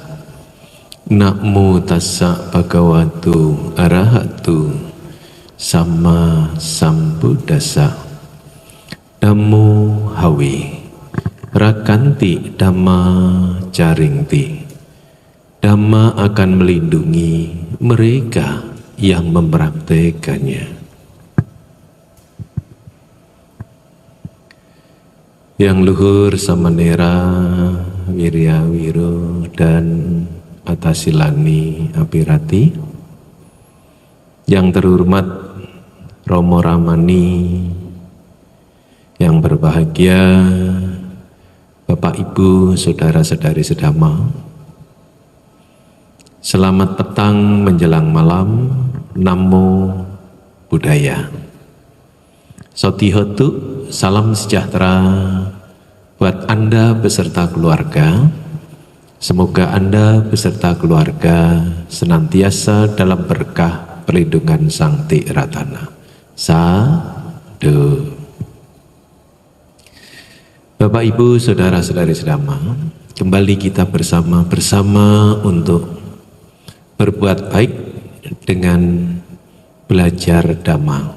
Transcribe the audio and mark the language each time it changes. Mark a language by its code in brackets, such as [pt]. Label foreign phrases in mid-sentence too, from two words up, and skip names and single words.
[pi] Namo tassa bhagavato arahato sama sambuddhassa. Dhammo hawi rakanti dhamma caringti. [id] Dhamma akan melindungi mereka yang mempraktekannya. Yang luhur samanera wirya wiro dan atasilani apirati, yang terhormat Romo Ramani, yang berbahagia Bapak Ibu, saudara-saudari sedama, selamat petang menjelang malam. [pi] Namo Buddhaya. Sotihotu, [id] salam sejahtera buat Anda beserta keluarga. Semoga Anda beserta keluarga senantiasa dalam berkah perlindungan Sang Tiratana. Sadhu. Bapak Ibu, saudara-saudari sedama, kembali kita bersama untuk berbuat baik dengan belajar Dhamma.